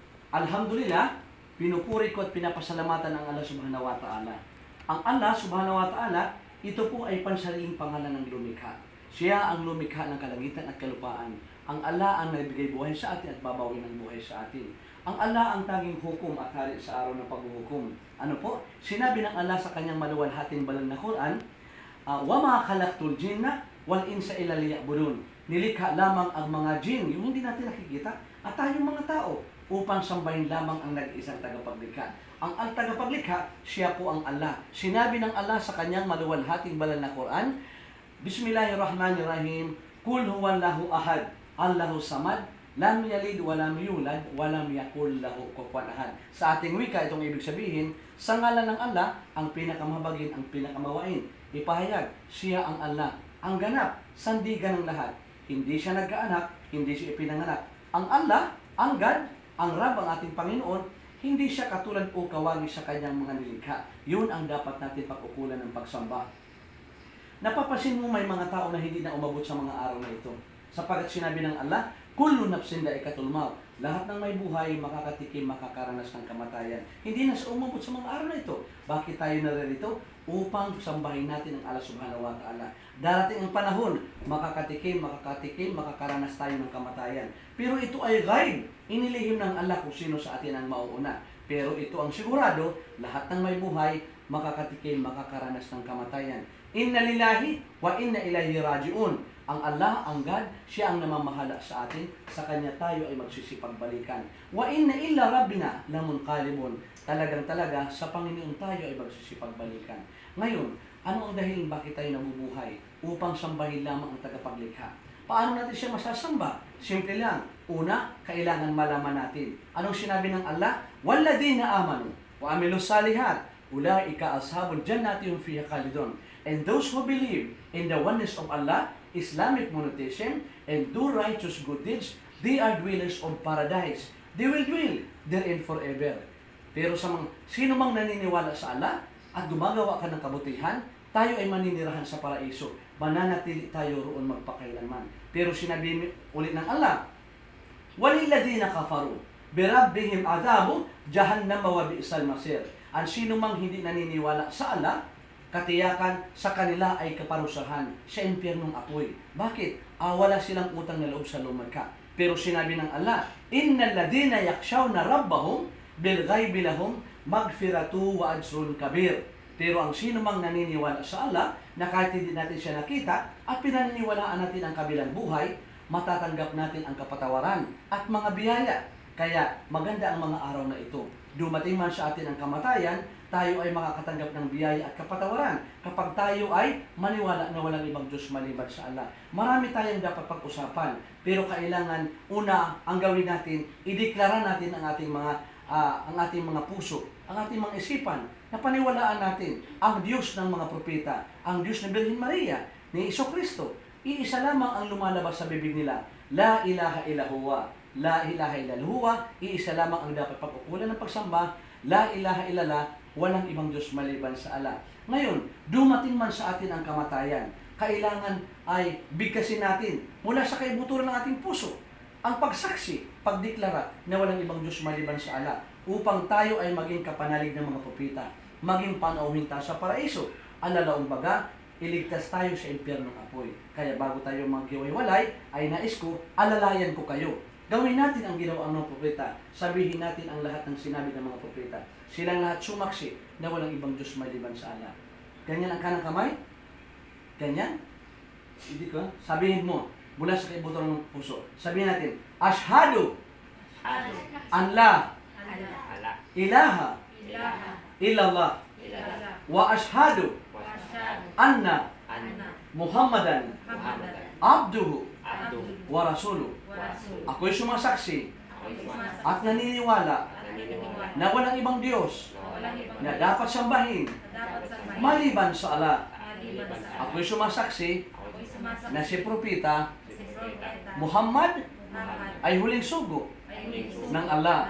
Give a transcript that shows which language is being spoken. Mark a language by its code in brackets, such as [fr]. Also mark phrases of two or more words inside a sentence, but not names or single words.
[tl] Alhamdulillah, pinupuri ko at pinapasalamatan ang Allah [ar] سبحانه وتعالى. [tl] Ang Allah [ar] سبحانه وتعالى, [tl] ito po ay pansariling pangalan ng lumikha. Siya ang lumikha ng kalangitan at kalupaan. Ang Allah ang nagbigay buhay sa atin at babawi ng buhay sa atin. Ang Allah ang tanging hukom at hari sa araw ng paghuhukom. Ano po? Sinabi ng Allah sa kanyang maluwalhating banal na Quran, [ar] وما خلقت الجن والإنس إلا ليعبدون. [tl] Nilikha lamang ang mga jin, yung hindi natin nakikita, at tayong mga tao, upang sambahin lamang ang nag-isang tagapaglikha. Ang tagapaglikha, siya po ang Allah. Sinabi ng Allah sa kanyang maluwalhating banal na Quran, [ar] بسم الله الرحمن الرحيم قل هو الله أحد الله الصمد لم يلد ولم يولد ولم يكن له كفوا أحد. [tl] Sa ating wika, itong ibig sabihin, sa ngalan ng Allah, ang pinakamahabagin, ang pinakamawain. Ipahayag, siya ang Allah, ang ganap, sandigan ng lahat. Hindi siya nagkaanak, hindi siya ipinanganak. Ang Allah, ang God, ang Rab, ang ating Panginoon, hindi siya katulad o kawagi sa kanyang mga nilikha. Yun ang dapat natin pag-ukulan ng pagsamba. Napapansin mo may mga tao na hindi na umabot sa mga araw na ito. Sapagat sinabi ng Allah, [ar] كل نفس ذائقة الموت. [tl] Lahat ng may buhay, makakatikim, makakaranas ng kamatayan. Hindi na siya umabot sa mga araw na ito. Bakit tayo naririto? Upang sambahin natin ang Allah [ar] سبحانه وتعالى. [tl] Darating ang panahon, makakatikim, makakaranas tayo ng kamatayan. Pero ito ay ghaib. Inilihim ng Allah kung sino sa atin ang mauuna. Pero ito ang sigurado, lahat ng may buhay, makakatikim, makakaranas ng kamatayan. [ar] إنا لله وإنا إليه راجعون. [tl] Ang Allah, ang God, siya ang namamahala sa atin. Sa Kanya tayo ay magsisipagbalikan. [ar] وإنا إلى ربنا لمنقلبون. [tl] Talagang-talaga, sa Panginoon tayo ay magsisipagbalikan. Ngayon, ano ang dahilan bakit tayo nabubuhay? Upang sambahin lamang ang tagapaglikha. Paano natin siya masasamba? Simple lang. Una, kailangan malaman natin. Anong sinabi ng Allah? [ar] والذين آمنوا وعملوا الصالحات أولئك أصحاب الجنة هم فيها خالدون. [en] And those who believe in the oneness of Allah, Islamic monotheism, and do righteous good deeds, they are dwellers of paradise. They will dwell therein forever. [tl] Pero sa sino mang naniniwala sa Allah at gumagawa ka ng kabutihan, tayo ay maninirahan sa paraiso. Mananatili tayo roon magpakailanman. Pero sinabi ulit ng Allah, [ar] والذين كفروا بربهم عذاب جهنم وبئس المصير. [tl] Ang sino mang hindi naniniwala sa Allah, katiyakan sa kanila ay kaparusahan sa impyernong apoy. Bakit? Wala silang utang na loob sa lumikha. Pero sinabi ng Allah, [ar] إن الذين يخشون ربهم بالغيب لهم مغفرة وأجر كبير. [tl] Pero ang sino mang naniniwala sa Allah, na kahit hindi natin siya nakita at pinaniniwalaan natin ang kabilang buhay, matatanggap natin ang kapatawaran at mga biyaya. Kaya maganda ang mga araw na ito. Dumating man sa atin ang kamatayan, tayo ay makakatanggap ng biyaya at kapatawaran kapag tayo ay maniwala na walang ibang Diyos maliban sa Allah. Marami tayong dapat pag-usapan, pero kailangan una ang gawin natin, ideklara natin ang ating mga puso, ang ating mga isipan, na paniwalaan natin ang Diyos ng mga propeta, ang Diyos ng Birhen Maria, ni Jesucristo. Iisa lamang ang lumalabas sa bibig nila, [ar] لا إله إلا هو لا إله إلا هو, La ilaha illa huwa, [tl] iisa lamang ang dapat pag-ukulan ng pagsamba, [ar] لا إله إلا الله, [tl] walang ibang Diyos maliban sa Allah. Ngayon, dumating man sa atin ang kamatayan, kailangan ay bigkasin natin mula sa kaibuturan ng ating puso ang pagsaksi, pagdeklara na walang ibang Diyos maliban sa Allah, upang tayo ay maging kapanalig ng mga propeta, maging panauhin tayo sa paraiso. Alalaong baga, iligtas tayo sa impyernong apoy. Kaya bago tayo maghiwalay, ay nais ko, alalayan ko kayo. Gawin natin ang ginawa ng propeta. Sabihin natin ang lahat ng sinabi ng mga propeta. Silang lahat sumaksi na walang ibang Diyos maliban sa Allah. Ganyan ang kanang kamay? Ganyan? Hindi ko. Sabihin mo, mula sa kaibuturan ng puso. Sabihin natin, [ar] أشهد أن لا إله إلا الله وأشهد أن محمدا عبده ورسوله. [tl] Ako'y sumasaksi at naniniwala na walang ibang Diyos na dapat sambahin maliban sa Allah. Ako'y sumasaksi na si Propeta Muhammad ay huling sugo ng Allah.